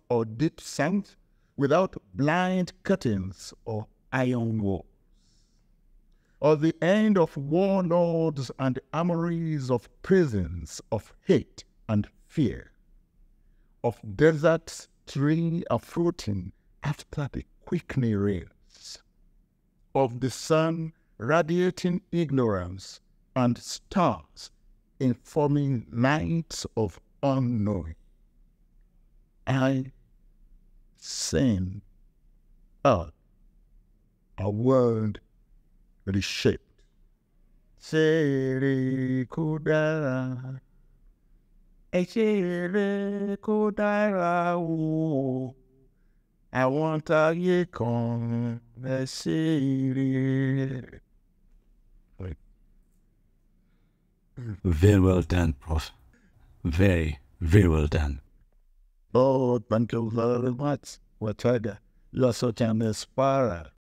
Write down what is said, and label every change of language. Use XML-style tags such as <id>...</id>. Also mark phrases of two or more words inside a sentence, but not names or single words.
<en>or deep south, without blind curtains or iron walls, or the end of warlords and armories, of prisons of hate and fear, of deserts tree fruiting after the quickening rains, of the sun radiating ignorance and stars informing nights of unknowing. I sing out a world reshaped. Sere kodara, sere kodara o. I want a ye con sere. Very well done, Prof. Very, very well done. Oh, thank you very much, Wachanga. You are such an inspirer.</en>